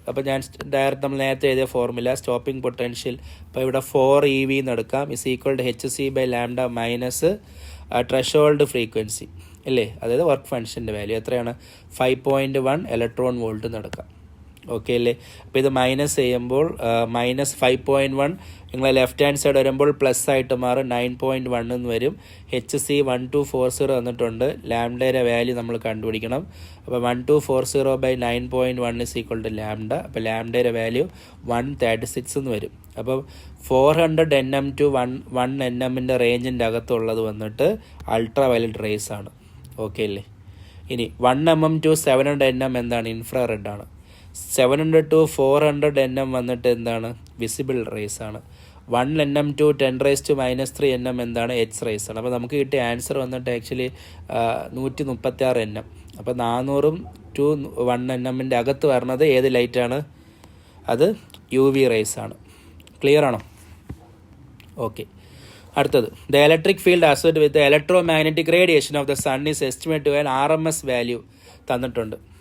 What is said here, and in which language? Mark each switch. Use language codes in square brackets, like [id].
[ml] അപ്പോൾ ഞാൻ ഡയറക്റ്റ് നമ്മൾ നേരത്തെ എഴുതിയ ഫോർമുല സ്റ്റോപ്പിംഗ് പൊട്ടൻഷ്യൽ, അപ്പോൾ ഇവിടെ 4 EV എന്ന് എടുക്കാം, [en] is equal to hc/λ [ml] minus threshold frequency അല്ലേ? അതായത് വർക്ക് ഫംഗ്ഷൻ്റെ വാല്യൂ എത്രയാണ്? 5.1 ഇലക്ട്രോൺ വോൾട്ട് എന്ന് എടുക്കാം. ഓക്കെ അല്ലേ? അപ്പോൾ ഇത് മൈനസ് ചെയ്യുമ്പോൾ -5.1 നിങ്ങൾ ലെഫ്റ്റ് ഹാൻഡ് സൈഡ് വരുമ്പോൾ പ്ലസ് ആയിട്ട് മാറും, 9.1 എന്ന് വരും. hc1240 തന്നിട്ടുണ്ട്. ലാംഡയുടെ വാല്യൂ നമ്മൾ കണ്ടുപിടിക്കണം. അപ്പോൾ 1240/9.1 [en] is equal to [ml] ലാംഡ. അപ്പോൾ ലാംഡയുടെ വാല്യൂ 136 എന്ന് വരും. അപ്പോൾ 400 nm to 1 nm റേഞ്ചിൻ്റെ അകത്തുള്ളത് വന്നിട്ട് അൾട്രാ വയലറ്റ് റേസ് ആണ്. ഓക്കെ അല്ലേ? ഇനി 1 mm to 700 nm എന്താണ്? ഇൻഫ്രാറെഡ് ആണ്. 700 to 400 nm വന്നിട്ട് എന്താണ്? വിസിബിൾ റേസ് ആണ്. 1 nm to 10⁻³ nm എന്താണ്? എക്സ് റേസ് ആണ്. അപ്പോൾ നമുക്ക് കിട്ടിയ ആൻസർ വന്നിട്ട് ആക്ച്വലി 136 nm. അപ്പോൾ 400 to 1 nm അകത്ത് വരുന്നത് ഏത് ലൈറ്റാണ്? അത് UV റേസ് ആണ്. ക്ലിയർ ആണോ? ഓക്കെ, അടുത്തത്. [en] The electric field associated with electro magnetic radiation of the sun is estimate to an RMS value തന്നിട്ടുണ്ട്.